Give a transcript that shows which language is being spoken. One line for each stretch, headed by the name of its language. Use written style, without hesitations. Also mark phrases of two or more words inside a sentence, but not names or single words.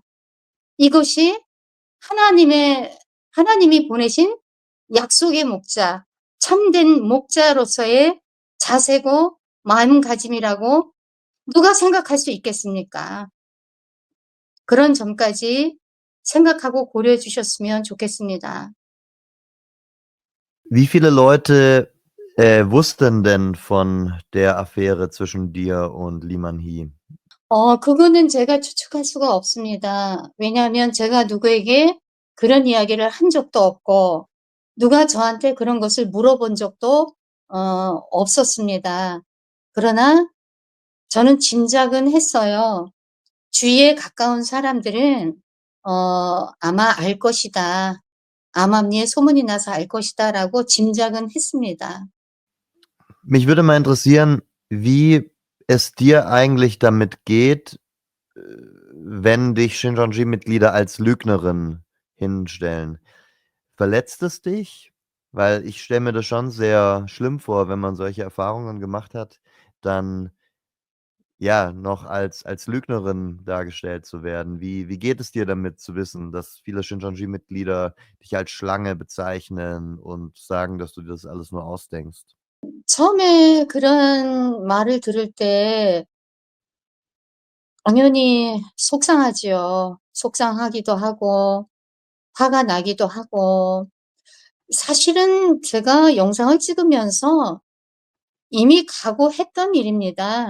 Korean: 이것이 하나님이 보내신 약속의 목자, 참된 목자로서의 자세고 마음가짐이라고 누가 생각할 수 있겠습니까? 그런 점까지 생각하고 고려해 주셨으면 좋겠습니다.
German: Wie viele Leute wussten denn von der Affäre zwischen dir und Lee Man-hee?
Korean: 그거는 제가 추측할 수가 없습니다. 왜냐하면 제가 누구에게 그런 이야기를 한 적도 없고 누가 저한테 그런 것을 물어본 적도 없었습니다. 그러나 저는 짐작은 했어요. 주위에 가까운 사람들은 아마 알 것이다. 암암리에 소문이 나서 알 것이다라고 짐작은 했습니다.
German: Mich würde mal interessieren, wie es dir eigentlich damit geht, wenn dich Shincheonji-Mitglieder als Lügnerin hinstellen. Verletzt es dich? Weil ich stelle mir das schon sehr schlimm vor, wenn man solche Erfahrungen gemacht hat, dann ja noch als Lügnerin dargestellt zu werden. Wie geht es dir damit zu wissen, dass viele Shincheonji-Mitglieder dich als Schlange bezeichnen und sagen, dass du dir das alles nur ausdenkst?
Korean: 처음에 그런 말을 들을 때 당연히 속상하지요. 속상하기도 하고 화가 나기도 하고 사실은 제가 영상을 찍으면서 이미 각오했던 일입니다.